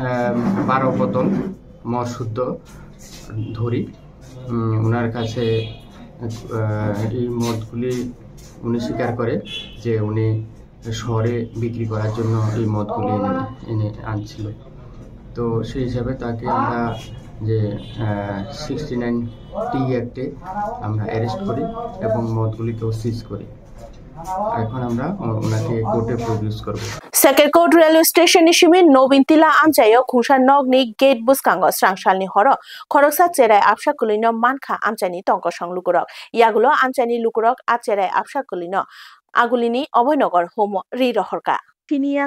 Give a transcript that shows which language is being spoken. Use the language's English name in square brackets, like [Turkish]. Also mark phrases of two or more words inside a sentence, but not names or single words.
[Bangla] 12 বোতল মদ শুদ্ধ ধরি ওনার কাছে এই মদগুলি উনি স্বীকার করে যে উনি শহরে বিক্রি করার জন্য এই মদগুলি এনে আনছিল তো সেই হিসাবে তাকে আমরা যে 69 টি অ্যাক্টে আমরা অ্যারেস্ট করি এবং মদগুলিকেও সিজ করি এখন আমরা ওনাকে কোর্টে প্রডিউস করব [Kok Borok] Sekerkot [English] railway station [Kok Borok] ni shimi Nobintila amchayo khungsa nogni gate buskango strangsalni horo khoroksa cherai apsa kulino mankha amchani tongko songlukurok yagulo amchani lukurok a cherai apsa kulino agulini Obhoynogor homo ri rohorka Pinia